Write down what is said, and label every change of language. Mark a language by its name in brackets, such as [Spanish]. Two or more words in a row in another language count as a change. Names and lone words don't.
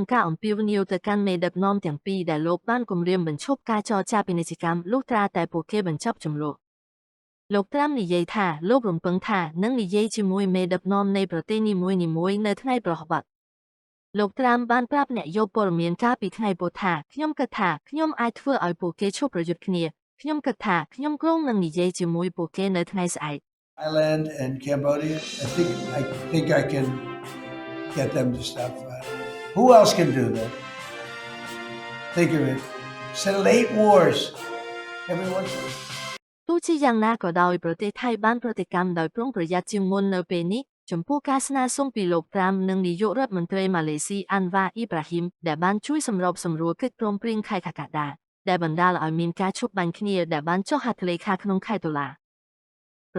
[Khmer] ការអំពាវនាវទៅកាន់មេដឹកនាំទាំងពីរដែលលោកបានគម្រាមបញ្ឈប់ការចរចាពាណិជ្ជកម្មលុះត្រាតែពួកគេបញ្ចប់ជម្លោះលោកត្រាំនិយាយថាលោករំពឹងថានឹងនិយាយជាមួយមេដឹកនាំនៃប្រទេសនីមួយៗនៅថ្ងៃប្រហ័សលោកត្រាំបានប្រាប់អ្នកយកព័ត៌មានកាលពីថ្ងៃពុធថាខ្ញុំគិតថាខ្ញុំអាចធ្វើឲ្យពួកគេឈប់ប្រយុទ្ធគ្នាខ្ញុំគិតថាខ្ញុំគ្រោងនឹងនិយាយជាមួយពួកគេនៅថ្ងៃស្អែក [English] Thailand and Cambodia, I think I can get them to stop fighting. Who else can do that? Think of it. Settle 8 wars. Everyone. [Khmer] ទោះជាយ៉ាងណាក៏ដោយប្រទេសថៃបានប្រតិកម្មដោយប្រុងប្រយ័ត្នជាងមុននៅពេលនេះចំពោះការស្នើសុំពីលោកត្រាំនិងនាយករដ្ឋមន្ត្រីម៉ាឡេស៊ីអាន់វ៉ាអ៊ីប្រាហ៊ីមដែលបានជួយសម្របសម្រួលកិច្ចព្រមព្រៀងខែកក្កដាដែលបណ្ដាលឲ្យមានការឈប់បាញ់គ្នាដែលបានចុះហត្ថលេខាក្នុងខែតុលាប្រ